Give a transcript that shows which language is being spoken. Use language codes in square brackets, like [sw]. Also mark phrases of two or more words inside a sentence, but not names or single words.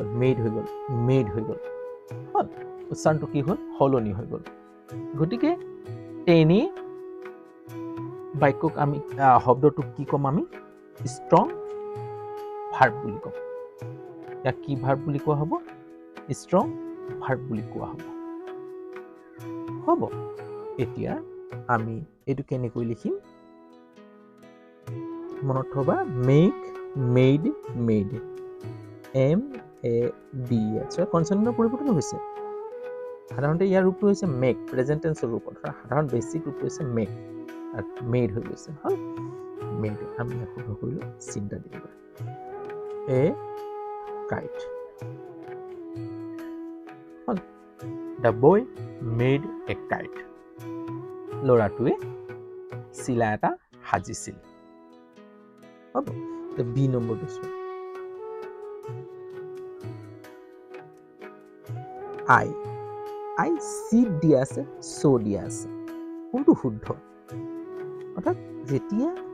[as] গ'ল মেড হৈ গ'ল হ'ল উচ্চাৰণটো কি হ'ল সলনি হৈ গ'ল গতিকে তেনে বাক্যক আমি শব্দটোক কি ক'ম আমি [en] strong verb [as] বুলি ক'ম ইয়াক কি ভাৰ্ব বুলি কোৱা হ'ব [en] strong verb [as] বুলি কোৱা হ'ব এতিয়া আমি এইটো কেনেকৈ লিখিম মনত থবা [en] make made [as] MEAD আচ্ছা কনসনেন্টৰ পৰিৱৰ্তন হৈছে সাধাৰণতে ইয়াৰ ৰূপটো হৈছে [en] make present tense [as] ৰূপত সাধাৰণ বেছিক ৰূপটো হৈছে মেক আৰু মেড হৈ গৈছে হ'ল মেড আমি শুদ্ধ কৰিলোঁ চিন্তা দিব [en] a kite [as] হ'ল [en] the boy made a kite [as] ল'ৰাটোৱে চিলা এটা সাজিছিল হ'ব বি নম্বৰটো চোৱা আই চিট দিয়া আছে চ' দিয়া আছে কোনটো শুদ্ধ অৰ্থাৎ যেতিয়া